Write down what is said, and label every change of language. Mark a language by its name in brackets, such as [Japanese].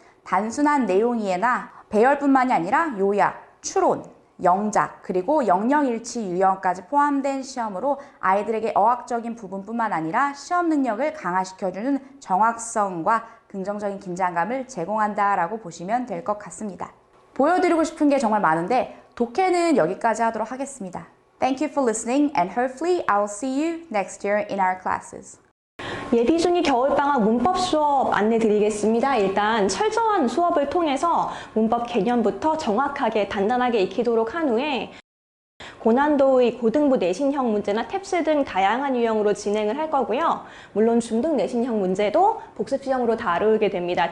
[Korean] 단순한 내용 이해나 배열뿐만이 아니라 요약, 추론, 영작, 그리고 영역일치 유형까지 포함된 시험으로 아이들에게 어학적인 부분뿐만 아니라 시험 능력을 강화시켜주는 정확성과 긍정적인 긴장감을 제공한다라고 보시면 될 것 같습니다. 보여드리고 싶은 게 정말 많은데 독해는 여기까지 하도록 하겠습니다. [English] Thank you for listening and hopefully I'll see you next year in our classes. [Korean] 예비 중이 겨울방학 문법 수업 안내 드리겠습니다. 일단 철저한 수업을 통해서 문법 개념부터 정확하게 단단하게 익히도록 한 후에 고난도의 고등부 내신형 문제나 탭스 등 다양한 유형으로 진행을 할 거고요. 물론 중등 내신형 문제도 복습시험으로 다루게 됩니다.